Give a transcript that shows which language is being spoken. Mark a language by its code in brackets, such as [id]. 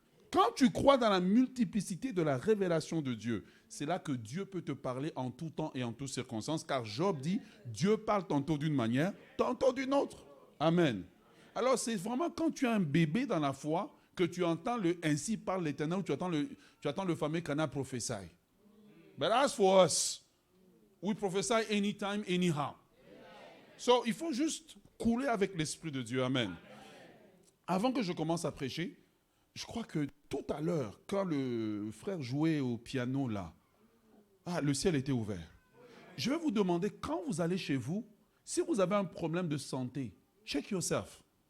[fr] Quand tu crois dans la multiplicité de la révélation de Dieu, c'est là que Dieu peut te parler en tout temps et en toutes circonstances. Car Job dit, Dieu parle tantôt d'une manière, tantôt d'une autre. Amen. Alors c'est vraiment quand tu as un bébé dans la foi que tu entends le « ainsi parle l'Éternel » ou tu attends le fameux Cana prophesy. [en] But as for us, we prophesy anytime, anyhow. [fr] So, il faut juste couler avec l'Esprit de Dieu. Amen. Avant que je commence à prêcher, je crois que tout à l'heure, quand le frère jouait au piano là, le ciel était ouvert. Je vais vous demander, quand vous allez chez vous, si vous avez un problème de santé, [en] check yourself.